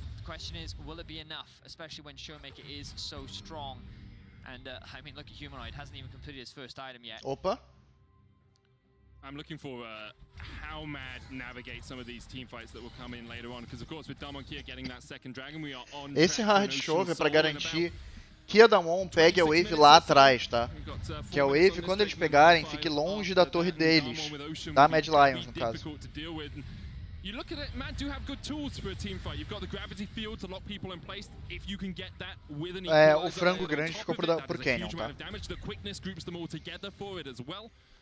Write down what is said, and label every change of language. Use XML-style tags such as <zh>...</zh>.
<en>The question is, will it be enough, especially when Showmaker is so strong? And I mean, look at Humanoid, hasn't even completed his first item yet. Opa. I'm looking for how Mad navigates some of these team fights that will come in later on, because of course with Damwon Kia getting that second dragon, we are on.</en> <pt>Esse hard shove é pra garantir que a Damwon pegue a wave lá atrás, tá? Que a wave, quando eles pegarem, fique longe da torre deles, da Mad Lions no caso.</pt> <en>You look at it, Mad do have good tools for a team fight. You've got the gravity field to lock people in place. If you can get that with an</en> <pt>equalizer, o frango grande ficou pro Canyon, tá?</pt> <en>The quickness groups them all together for it as well.</en>